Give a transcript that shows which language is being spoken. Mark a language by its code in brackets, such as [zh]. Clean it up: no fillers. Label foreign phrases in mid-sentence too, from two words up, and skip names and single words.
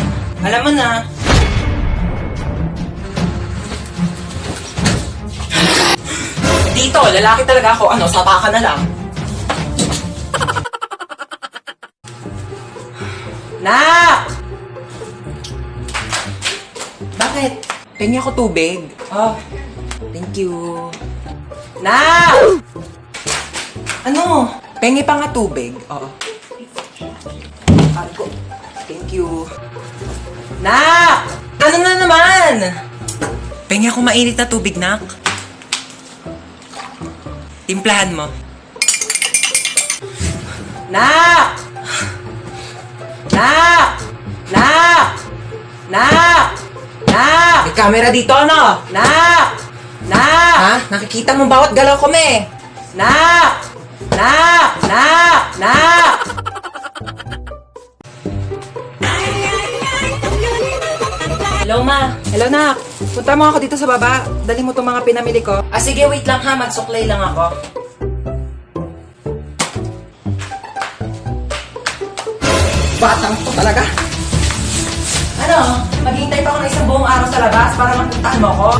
[tl] Alam mo na. Dito, lalaki talaga ako. Ano, sapa ka na lang. Nak! Bakit? Pengi ako tubig. [en] Oh, thank you. [tl] Nak! Ano? Pengi pa nga tubig. Oo. [en] Argo. Thank you. [tl] Nak! Ano na naman? Pengi ako mainit na tubig, Nak. Timplahan mo. Nak! Nak! Nak! Nak! Nak! May camera dito, ano? Nak! Nak! Ha? Nakikita mo bawat galaw ko, me? Nak! Nak! Nak! Nak! Hello, ma. Hello, Nak. Punta mo ako dito sa baba. Dali mo itong mga pinamili ko. Sige, wait lang ha. Magsuklay lang ako. Batang to talaga. Ano? Maghihintay pa ako ng isang buong araw sa labas para magpuntahan mo ako?